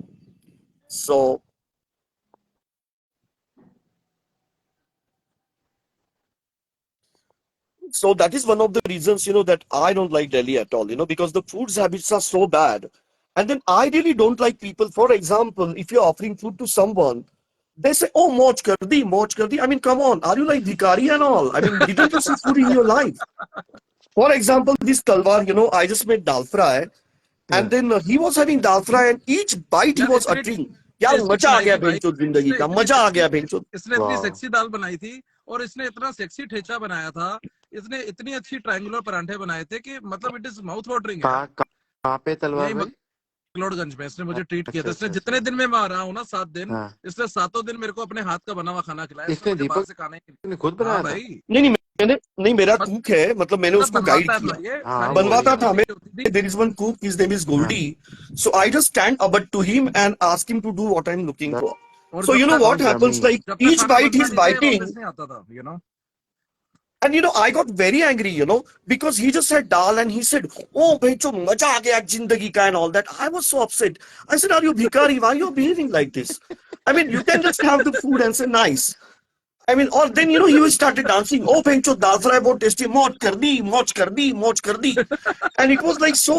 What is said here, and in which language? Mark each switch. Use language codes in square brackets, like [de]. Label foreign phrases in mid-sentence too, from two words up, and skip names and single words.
[en] So that is one of the reasons, that I don't like Delhi at all, because the food habits are so bad. And then I really don't like people, for example, if you're offering food to someone, they say, [hi] oh, मौज कर दी, मौज कर दी. [en] I mean, come on, are you like Bhikari and all? I mean, didn't you see food in your life? For example, this Talwar, I just made dal fry, and Yeah. then he was having dal fry, and each bite he [hi] यार [en] was [hi] इतनी [en] uttering, यार [hi] टेस्टी मजा आ बनाई गया थी भाई। भेंचोद जिंदगी इसने का, इतनी मजा आ सेक्सी गया भेंचोद। इसने इतनी [en] Wow. [hi] सेक्सी दाल बनाई थी और इसने इतना सेक्सी ठेचा बनाया था। इसने इतनी अच्छी ट्रायंगुलर परांठे बनाए थे कि मतलब [en] it is mouth watering [hi] यार। कहाँ पे तलवार यही भाई? मैक्लोडगंज में इसने मुझे ट्रीट किया अच्छा था। इसने अच्छा जितने अच्छा। दिन में मैं आ रहा हूँ ना 7 दिन, हाँ. इसने 7 दिन मेरे को अपने हाथ का बना हुआ खाना खिलाया। इसने इसने मुझे बाहर दीपक से खाना ही नहीं। ने खुद हाँ बनाया था? भाई, नहीं मेरा बस कुक है, मतलब मैंने उसको गाइड बनवाता है किया, भाई, ये हाँ सारी वो बनवाता चीजें ही। था उसी हमें। की होती थी। [en] There is one cook, his name is [hi] हाँ. [en] Goldie. So I just stand about to him and ask him to do what I'm looking That for. [hi] और [en] So [hi] जब [en] you know [hi] तक [en] what sounds happens, yummy. like [hi] जब तक [en] each [hi] खाना [en] bite [hi] बनता [en] he's [hi] नहीं था ये [en] biting, [hi] वापस नहीं आता था। [en] and I got very angry, because he just said dal and he said, oh, [hi] भेंचो, मज़ा आ गया ज़िंदगी का [en] and all that. I was so upset. I said, are you bhikari? Why are you behaving like this? I mean, you can just have the food and say nice. I mean, or then, he started dancing. Oh, [hi] भेंचो, दाल फ्राई बहुत टेस्टी. मौज कर दी, मौज कर दी, मौज कर दी. [en] And it was like so